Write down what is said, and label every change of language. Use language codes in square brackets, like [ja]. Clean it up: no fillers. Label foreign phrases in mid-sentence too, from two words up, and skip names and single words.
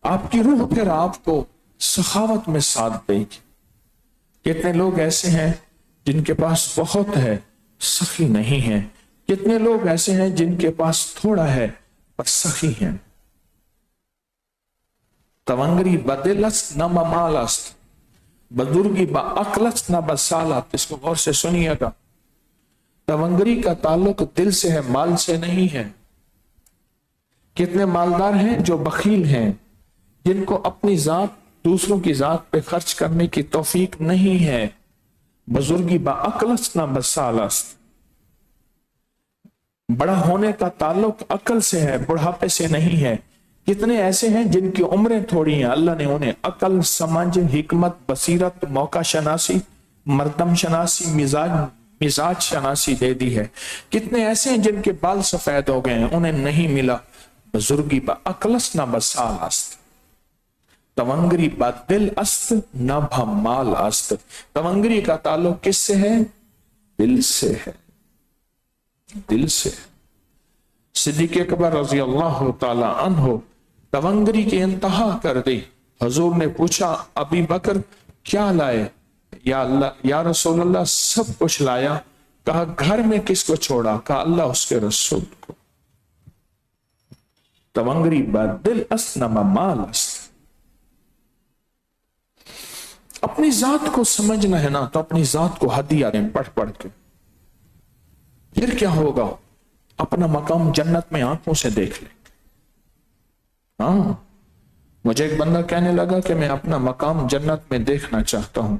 [ur] آپ کی روح پھر آپ کو سخاوت میں ساتھ دے گی. کتنے لوگ ایسے ہیں جن کے پاس بہت ہے سخی نہیں ہے. کتنے لوگ ایسے ہیں جن کے پاس تھوڑا ہے پر سخی ہیں. [fa] تونگری بدل است نہ بمال است، بزرگی با عقل است نہ بسالت. [ur] اس کو غور سے سنیے گا. تونگری کا تعلق دل سے ہے، مال سے نہیں ہے. کتنے مالدار ہیں جو بخیل ہیں، جن کو اپنی ذات دوسروں کی ذات پہ خرچ کرنے کی توفیق نہیں ہے. [fa] بزرگی با عقل است نہ بسال است. [ur] بڑا ہونے کا تعلق عقل سے ہے، بڑھاپے سے نہیں ہے. کتنے ایسے ہیں جن کی عمریں تھوڑی ہیں، اللہ نے انہیں عقل، سمجھ، حکمت، بصیرت، موقع شناسی، مردم شناسی، مزاج شناسی دے دی ہے. کتنے ایسے ہیں جن کے بال سفید ہو گئے ہیں، انہیں نہیں ملا. [fa] بزرگی با عقل است نہ بسال است، تونگری با دل است نہ بمال است. [ur] تونگری کا تعلق کس سے ہے؟ دل سے ہے، دل سے. صدیق اکبر [ar] رضی اللہ تعالی عنہ [ur] تونگری کی انتہا کر دی. حضور نے پوچھا ابی بکر کیا لائے؟ [ar] یا رسول اللہ [ur] سب کچھ لایا. کہا گھر میں کس کو چھوڑا؟ کہا اللہ اس کے رسول کو. [fa] تونگری با دل است نہ بمال است. [ur] اپنی ذات کو سمجھنا ہے نا تو اپنی ذات کو ہدیہ دیں پڑھ پڑھ کے. پھر کیا ہوگا؟ اپنا مقام جنت میں آنکھوں سے دیکھ لیں. ہاں، مجھے ایک بندہ کہنے لگا کہ میں اپنا مقام جنت میں دیکھنا چاہتا ہوں.